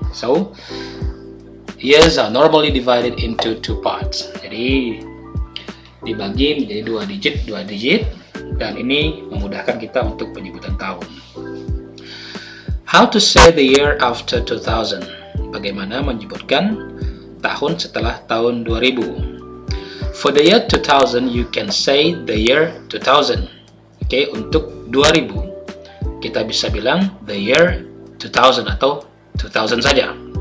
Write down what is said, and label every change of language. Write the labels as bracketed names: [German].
[English] So years are normally divided into two parts. [Indonesian] Jadi dibagi menjadi dua digit, dan ini memudahkan kita untuk penyebutan tahun. [English] How to say the year after 2000? [Indonesian] Bagaimana menyebutkan tahun setelah tahun 2000? [English] For the year 2000, you can say the year 2000. [Indonesian] Okay, untuk 2000, kita bisa bilang [English] the year 2000 [Indonesian] atau 2000 saja.